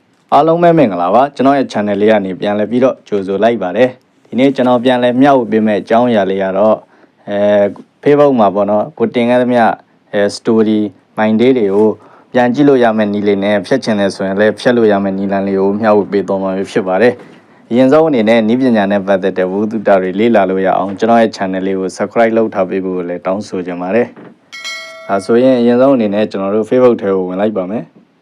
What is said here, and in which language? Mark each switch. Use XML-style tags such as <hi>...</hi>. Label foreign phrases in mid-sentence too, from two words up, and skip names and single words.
<my>အားလုံးပဲမင်္ဂလာပါကျွန်တော်ရဲ့ channel လေးကနေပြန်လည်ပြီးတော့ကြိုဆိုလိုက်ပါတယ်ဒီနေ့ကျွန်တော်ပြန်လည်မျှဝေပေးမယ့်အကြောင်းအရာလေးကတော့Facebook မှာပေါ့နော်ကိုတင်ခဲ့သမျှ</my> <en>story mind day</en> <my>တွေကိုပြန်ကြည့်လို့ရမယ့်နည်းလေးနဲ့ဖြတ်ချင်တယ်ဆိုရင်လည်းဖြတ်လို့ရမယ့်နည်းလမ်းလေးကိုမျှဝေပေးသွားမှာဖြစ်ပါတယ်အရင်ဆုံးအနေနဲ့နည်းပညာနဲ့ပတ်သက်တဲ့ဝိသုဒ္ဓတွေလေ့လာလို့ရအောင်ကျွန်တော်ရဲ့ channel လေးကို subscribe လုပ်ထားပေးဖို့လည်းတောင်းဆိုချင်ပါတယ်ဒါဆိုရင်အရင်ဆုံးအနေနဲ့ကျွန်တော်တို့ Facebook ထဲကိုဝင်လိုက်ပါမယ်</my>